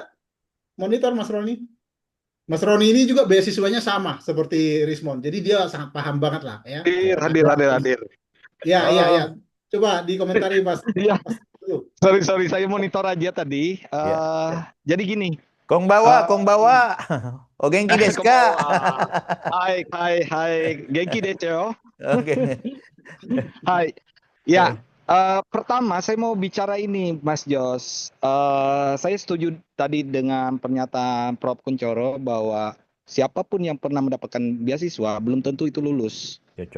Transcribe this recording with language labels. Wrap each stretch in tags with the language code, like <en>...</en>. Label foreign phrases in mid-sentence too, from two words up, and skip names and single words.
<id>Monitor Mas Roni. Mas Roni ini juga beasiswanya sama seperti Rismond. Jadi dia sangat paham banget lah ya. Hadir. Ya, ya, ya. Coba dikomentari Mas. Iya. Mas Teguh. Sorry, saya monitor aja tadi. Jadi gini. Konbanwa.</id> <ja>お元気ですか? はい、元気です.</ja> <id>Oke. Hai. Ya, pertama saya mau bicara ini, Mas Jos. Saya setuju tadi dengan pernyataan Prof. Kuncoro bahwa siapapun yang pernah mendapatkan beasiswa belum tentu itu lulus. Cocok.</id>